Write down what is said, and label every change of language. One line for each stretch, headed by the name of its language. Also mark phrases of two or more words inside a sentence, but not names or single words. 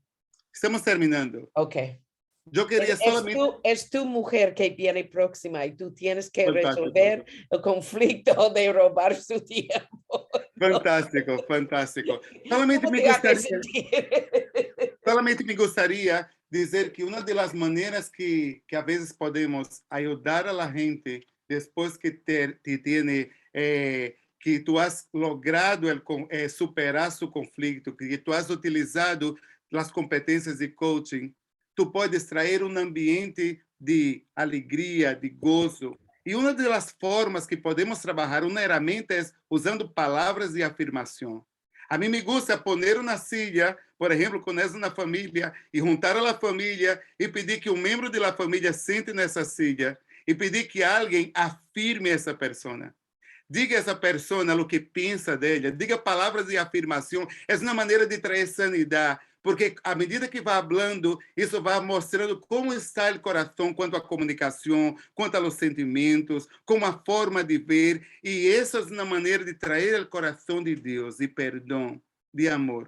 Spanish: Estamos terminando. Ok. Yo quería solamente... Es tu mujer que viene próxima y tú tienes que resolver el conflicto de robar su tiempo. Fantástico, fantástico.
Portuguese: Solamente me gostaria dizer que uma das maneiras que a vezes podemos ajudar
Spanish: a la gente
Portuguese: depois que que
Spanish: tu has logrado superar su conflicto,
Portuguese: que
Spanish: tu has utilizado
Portuguese: as competências de coaching, tu podes trazer um ambiente de alegria, de gozo. E uma das formas que podemos trabalhar, uma ferramenta é usando palavras de afirmação. A mim
Spanish: me gusta poner
Portuguese: uma silla, por exemplo, quando é uma família, e juntar a família e pedir que um membro da família sente nessa silla e pedir que alguém afirme essa pessoa. Diga a essa pessoa o que pensa dela, diga palavras de afirmação. É uma maneira de trazer sanidade, porque à medida que vai falando, isso vai mostrando como está o coração quanto à comunicação, quanto aos sentimentos, como a forma de ver, e essa é uma maneira de trazer o coração de Deus, de perdão, de amor.